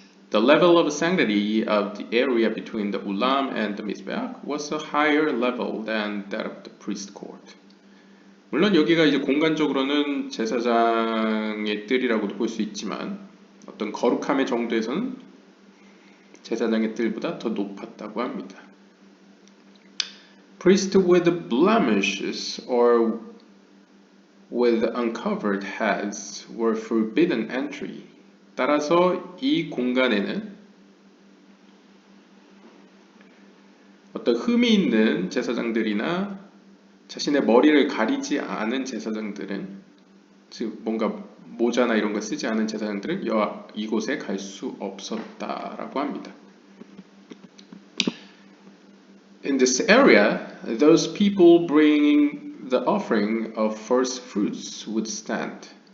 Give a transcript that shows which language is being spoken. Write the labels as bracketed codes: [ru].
[en] The level of sanctity of the area between the ulam and the mizbeach was a higher level than that of the priest court. [ko] 물론 여기가 이제 공간적으로는 제사장의 뜰이라고도 볼 수 있지만 어떤 거룩함의 정도에서는 제사장의 뜰보다 더 높았다고 합니다. [en] Priests with blemishes or with uncovered heads were forbidden entry. [ko] 따라서 이 공간에는 어떤 흠이 있는 제사장들이나 자신의 머리를 가리지 않은 제사장들은, 즉 뭔가 모자나 이런 거 쓰지 않은 제사장들은 이곳에 갈 수 없었다라고 합니다. [en] In this area, those people bringing the offering of first fruits would stand.